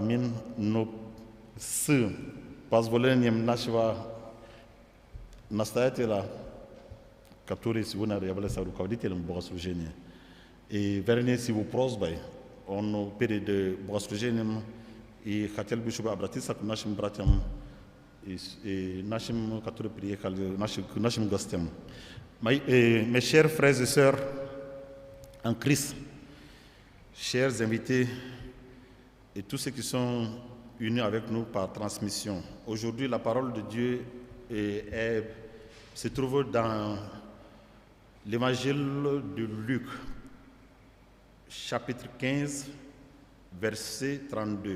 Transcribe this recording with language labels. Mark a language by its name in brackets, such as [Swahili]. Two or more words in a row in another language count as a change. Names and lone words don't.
[Slovenian] min no s pozvolenjem našega nastavitelja, [Russian] который сегодня является руководителем богослужения. И вернее, с его просьбой, он перед богослужением и хотел бы, чтобы обратиться к нашим братьям и нашим, которые приехали, к нашим гостям. [French] Mes chers frères et sœurs en Christ, chers invités et tous ceux qui sont unis avec nous par transmission. Aujourd'hui, la parole de Dieu se trouve dans l'évangile de Luc, chapitre 15, verset 32.